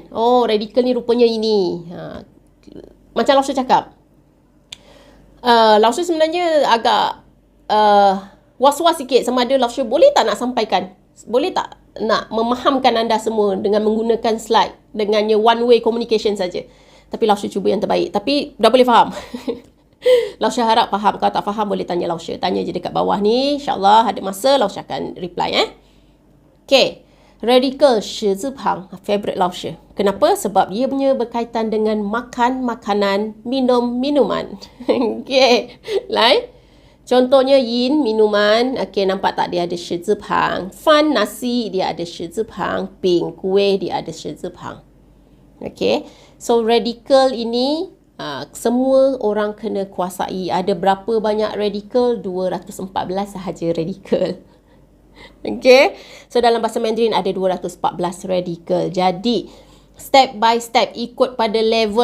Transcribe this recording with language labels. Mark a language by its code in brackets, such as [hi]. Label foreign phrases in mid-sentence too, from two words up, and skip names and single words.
[ms] Oh, radikal ni rupanya ini. Macam Lao-She cakap. Lao-She sebenarnya agak was-was sikit sama ada Lao-She boleh tak nak sampaikan? Boleh tak nak memahamkan anda semua dengan menggunakan slide? Dengannya [en] one way communication [ms] saja. Tapi Lao-She cuba yang terbaik. Tapi dah boleh faham? Lausha harap faham. Kalau tak faham boleh tanya Lausha. Tanya je dekat bawah ni. InsyaAllah ada masa Lausha akan reply Okay. Radical 十字旁 favorite Lausha. Kenapa? Sebab ia punya berkaitan dengan makan makanan, minum minuman. Okay. Lain. Contohnya yin minuman. Okay, nampak tak dia ada 十字旁. Fan nasi dia ada 十字旁. Ping kuih dia ada 十字旁. Okay. So radical ini semua orang kena kuasai. Ada berapa banyak radical? 214 sahaja radical. Okay. So dalam bahasa Mandarin ada 214 radical. Jadi [en] step by step [ms] ikut pada level.